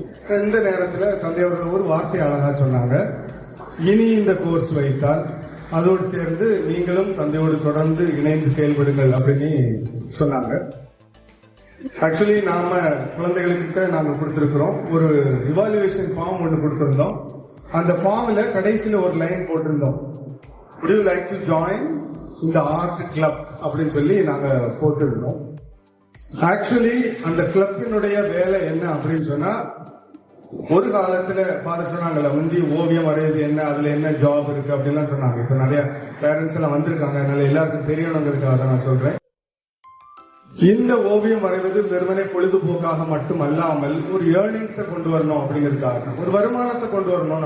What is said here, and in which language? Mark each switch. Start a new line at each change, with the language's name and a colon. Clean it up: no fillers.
Tamil: இந்த நேரத்துல தந்தை அவர்கள் ஒரு வார்த்தை அழகா சொன்னாங்க. இனி இந்த கோர்ஸ் வைத்தால் அதோடு சேர்ந்து நீங்களும் தந்தையோடு தொடர்ந்து இணைந்து செயல்படுங்கள் அப்படின்னு சொன்னாங்க. ஆக்சுவலி நாம குழந்தைகளுக்கிட்ட நாங்க கொடுத்திருக்கிறோம். ஒரு இவாலுவேஷன் ஃபார்ம் ஒன்று கொடுத்திருந்தோம். அந்த ஃபார்ம்ல கடைசியில ஒரு லைன் போட்டிருந்தோம்.
English: Would you like to join in the art club
Tamil: அப்படின்னு சொல்லி நாங்க போட்டிருந்தோம். ஆக்சுவலி அந்த கிளப்பினுடைய வேலை என்ன அப்படின்னு சொன்னா, ஒரு காலத்துல ஃபாதர் சொன்னாங்கல்ல, முந்தி ஓவியம் வரைയത് என்ன, அதுல என்ன ஜாப் இருக்கு அப்படின்லாம் சொன்னாங்க. இப்ப நிறைய பேரண்ட்ஸ் எல்லாம் வந்திருக்காங்க, அதனால எல்லாருக்கும் தெரியணுங்கிறதுக்காக தான் நான் சொல்றேன். இந்த ஓவியம் வரைவது வெறுமனே பொழுதுபோக்காக மட்டும் அல்லாமல் ஒரு ஏர்னிங்ஸை கொண்டு வரணும் அப்படிங்கிறதுக்காக தான், ஒரு வருமானத்தை கொண்டு வரணும்.